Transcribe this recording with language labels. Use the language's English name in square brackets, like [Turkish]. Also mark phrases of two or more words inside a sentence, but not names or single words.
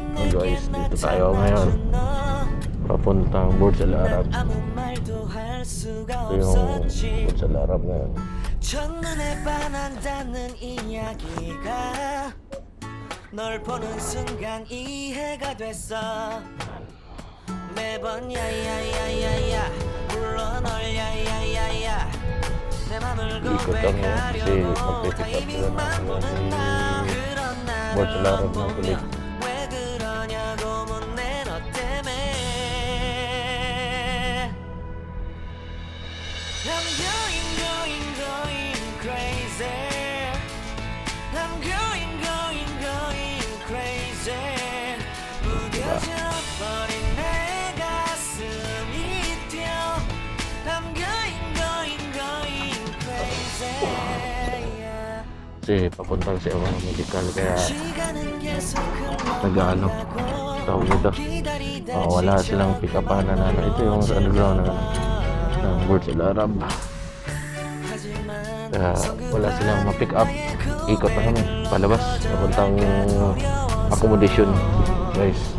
[Filipino] guys, dito tayo ngayon papuntang Burj Al Arab. Ito yung Burj Al Arab ngayon. [Korean] 첫눈에 반한다는 이야기가 널 보는 순간 이해가 됐어. 매번 야야야야야 불러 널 야야야야 내 맘을 [Filipino] Ikot kami kasi [Korean] 고백하려고 [Filipino] magpipick up [Korean] 타이밍만 보는 나 그런 [Filipino] Burj Al Arab ng [Korean] 나를 [Filipino] kulit. [Korean] 왜 그러냐고 묻네 너 때문에 [English] I'm going crazy I'm going crazy [Korean] 무뎌져 버린 내 가슴이 뛰어 [English] I'm going crazy yeah. [Filipino] Kasi papuntang sa mga medical kaya [Korean] 시간은 계속 [Filipino] nag-ano tawag nito. Wala silang pick upan na ito yung sa underground ng Burj Al Arab. Kaya wala silang ma-pick up. Ikot na kami palabas papuntang accommodation guys.